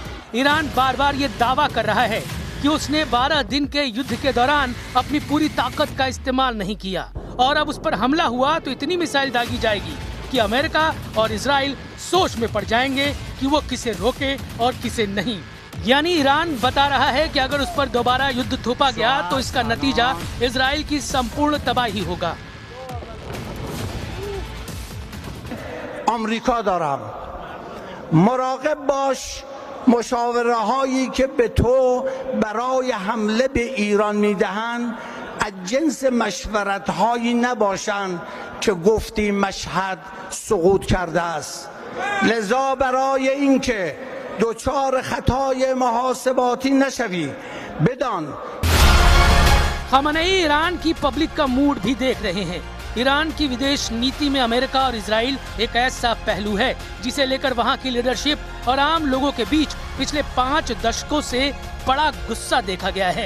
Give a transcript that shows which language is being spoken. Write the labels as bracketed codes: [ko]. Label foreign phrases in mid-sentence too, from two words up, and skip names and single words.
[hi] ईरान बार बार ये दावा कर रहा है कि उसने 12 दिन के युद्ध के दौरान अपनी पूरी ताकत का इस्तेमाल नहीं किया और अब उस पर हमला हुआ तो इतनी मिसाइल दागी जाएगी कि अमेरिका और इजराइल सोच में पड़ जाएंगे कि वो किसे रोके और किसे नहीं। यानी ईरान बता रहा है कि अगर उस पर दोबारा युद्ध थोपा गया तो इसका नतीजा इजराइल की संपूर्ण तबाही होगा। [fa] آمریکا دارم مراقب باش مشاوره هایی که به تو برای حمله به ایران میدهند از جنس مشورت هایی نباشند که گفتی مشهد سقوط کرده است. لذا برای اینکه دچار خطای محاسباتی نشوی بدان [hi] खamenei ईरान की पब्लिक का मूड भी देख रहे हैं। ईरान की विदेश नीति में अमेरिका और इजराइल एक ऐसा पहलू है जिसे लेकर वहां की लीडरशिप और आम लोगों के बीच पिछले 5 दशकों से बड़ा गुस्सा देखा गया है।